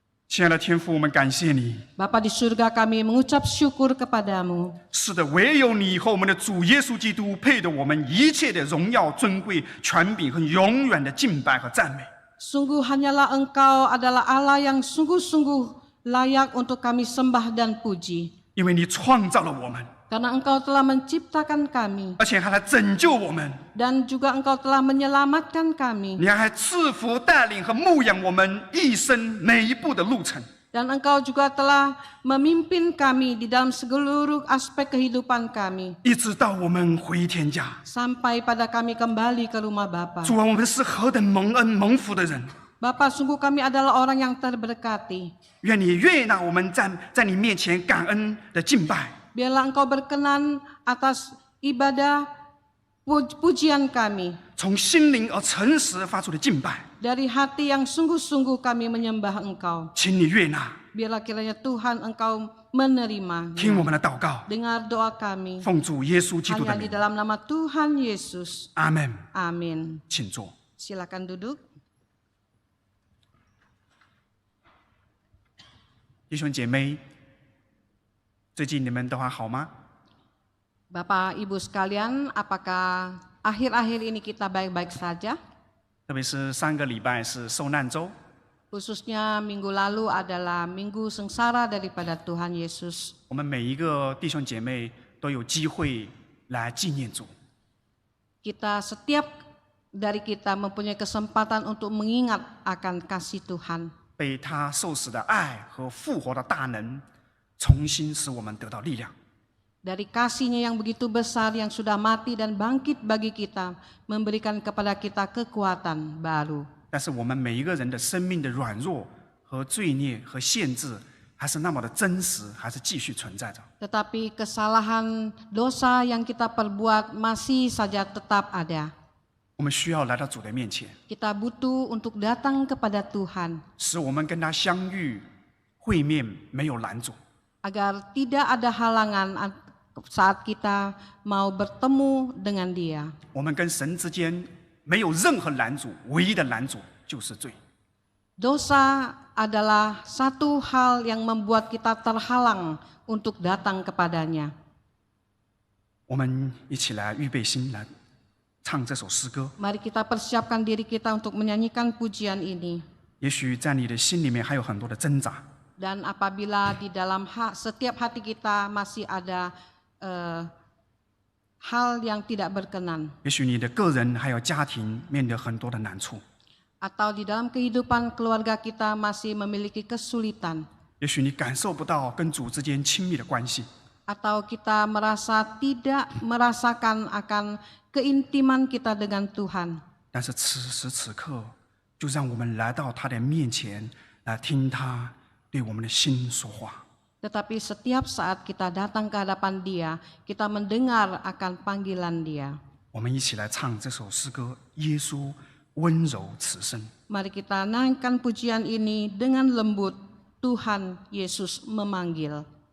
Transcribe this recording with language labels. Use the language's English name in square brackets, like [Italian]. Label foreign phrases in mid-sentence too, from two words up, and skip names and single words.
[Chinese] 亲爱的天父，我们感谢你。 [Indonesian] Bapa di surga, kami mengucap syukur kepadamu. [Chinese] 是的，唯有你和我们的主耶稣基督配得我们一切的荣耀、尊贵、权柄和永远的敬拜和赞美。 [Indonesian] Sungguh hanyalah Engkau adalah Allah yang sungguh-sungguh layak untuk kami sembah dan puji. [Chinese] 因为你创造了我们， [Indonesian] Karena Engkau telah menciptakan kami [Chinese] 而且还来拯救我们， [Indonesian] dan juga Engkau telah menyelamatkan kami. [Chinese] 你还赐福、带领和牧养我们一生每一步的路程。 [Indonesian] Dan Engkau juga telah memimpin kami di dalam seluruh aspek kehidupan kami. [Chinese] 一直到我们回天家。 [Indonesian] Sampai pada kami kembali ke rumah Bapa. [Chinese] 主啊，我们是何等蒙恩蒙福的人！ [Indonesian] Bapa, sungguh kami adalah orang yang terberkati. [Chinese] 愿你悦纳我们在你面前感恩的敬拜。 [Indonesian] Biarlah Engkau berkenan atas ibadah pujian kami. [Chinese] 从心灵而诚实发出的敬拜， [Indonesian] Dari hati yang sungguh-sungguh kami menyembah Engkau. [Chinese] 请你悦纳， [Indonesian] Biarlah kiranya Tuhan Engkau menerima. [Chinese] 听我们的祷告， [Indonesian] Dengar doa kami. [Chinese] 奉主耶稣基督的 [Indonesian] Hanya di [Chinese] 名， [Indonesian] dalam nama Tuhan Yesus. [Chinese] 阿门。 [Indonesian] Amin. [Chinese] 请坐。 [Indonesian] Silakan duduk. [Chinese] 弟兄姐妹，最近你们都还好吗？ [Indonesian] Bapak Ibu sekalian, apakah akhir-akhir ini kita baik-baik saja? [Chinese] 特别是上个礼拜是受难周， [Indonesian] Khususnya minggu lalu adalah minggu sengsara daripada Tuhan Yesus. [Chinese] 我们每一个弟兄姐妹都有机会来纪念主。 [Indonesian] Setiap dari kita mempunyai kesempatan untuk mengingat akan kasih Tuhan. [Chinese] 被他受死的爱和复活的大能，重新使我们得到力量。 [Indonesian] Dari kasih-Nya yang begitu besar yang sudah mati dan bangkit bagi kita, memberikan kepada kita kekuatan baru. [Chinese] 但是我们每一个人的生命的软弱和罪孽和限制，还是那么的真实，还是继续存在着。 [Indonesian] Tetapi kesalahan dosa yang kita perbuat masih saja tetap ada. [Chinese] 我们需要来到主的面前， [Indonesian] Kita butuh untuk datang kepada Tuhan, [Chinese] 使我们跟他相遇、会面没有拦阻。 [Indonesian] agar tidak ada halangan saat kita mau bertemu dengan Dia. [Chinese] 我们跟神之间没有任何拦阻，唯一的拦阻就是罪。 [Indonesian] Dosa adalah satu hal yang membuat kita terhalang untuk datang kepadanya. [Chinese] 我们一起来预备心来唱这首诗歌。 [Indonesian] Mari kita persiapkan diri kita untuk menyanyikan pujian ini. [Chinese] 也许在你的心里面还有很多的挣扎， [Indonesian] Dan apabila di dalam setiap hati kita masih ada hal yang tidak berkenan, [Chinese] 也许你的个人还有家庭面对很多的难处， [Indonesian] atau di dalam kehidupan keluarga kita masih memiliki kesulitan, [Chinese] 也许你感受不到跟主之间亲密的关系， [Indonesian] atau kita merasa tidak merasakan akan keintiman kita dengan Tuhan. [Chinese] 但是此时此刻，就让我们来到他的面前，来听他对我们的心说话。 [Indonesian] Tetapi setiap saat kita datang ke hadapan Dia, kita mendengar akan panggilan Dia. [Chinese] 我们一起来唱这首诗歌《耶稣温柔此生》。 [Indonesian] Mari kita naikkan pujian ini dengan lembut. Tuhan Yesus memanggil.